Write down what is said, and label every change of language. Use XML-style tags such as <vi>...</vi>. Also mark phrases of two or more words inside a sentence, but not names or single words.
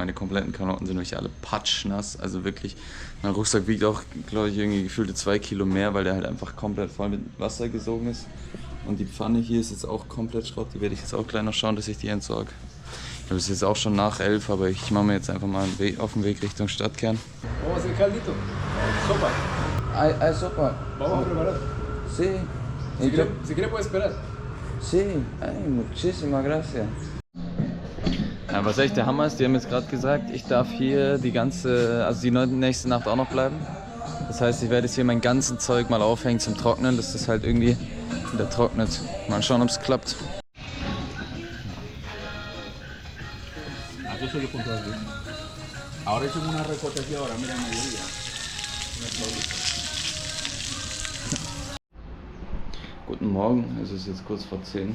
<de>Meine kompletten Klamotten sind wirklich alle patschnass. Also wirklich, mein Rucksack wiegt auch, glaube ich, irgendwie gefühlte 2 Kilo mehr, weil der halt einfach komplett voll mit Wasser gesogen ist. Und die Pfanne hier ist jetzt auch komplett Schrott. Die werde ich jetzt auch gleich noch schauen, dass ich die entsorge. Es ist jetzt auch schon nach 11, aber ich mache mir jetzt einfach mal einen Weg, auf den Weg Richtung Stadtkern.</de> <es>Vamos a hacer caldito. Sopa. Hay sopa. Vamos a preparar. Sí. Si quiere puede esperar. Sí. Ay, muchísimas gracias.</es> <de>Ja, was echt der Hammer ist, die haben jetzt gerade gesagt, ich darf hier die nächste Nacht auch noch bleiben. Das heißt, ich werde jetzt hier mein ganzes Zeug mal aufhängen zum Trocknen, dass das halt irgendwie wieder trocknet. Mal schauen, ob es klappt. Guten Morgen, es ist jetzt kurz vor 10.</de>